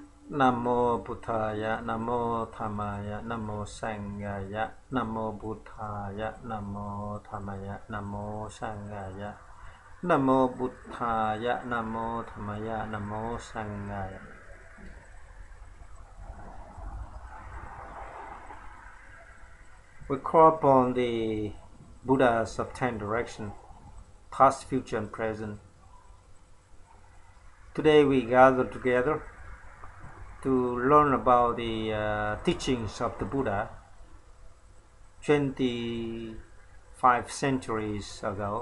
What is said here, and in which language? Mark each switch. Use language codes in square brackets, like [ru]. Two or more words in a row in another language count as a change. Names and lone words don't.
[vi] Nam mô Buddhaya, Nam mô Dhammaya, Nam mô Sanghaya, Nam mô Buddhaya, Nam mô Dhammaya, Nam mô Sanghaya, Nam mô Buddhaya, Nam mô Dhammaya, Nam mô Sanghaya. [en] We call upon the Buddhas of 10 directions, past, future, and present. Today we gather together to learn about the teachings of the Buddha 25 centuries ago.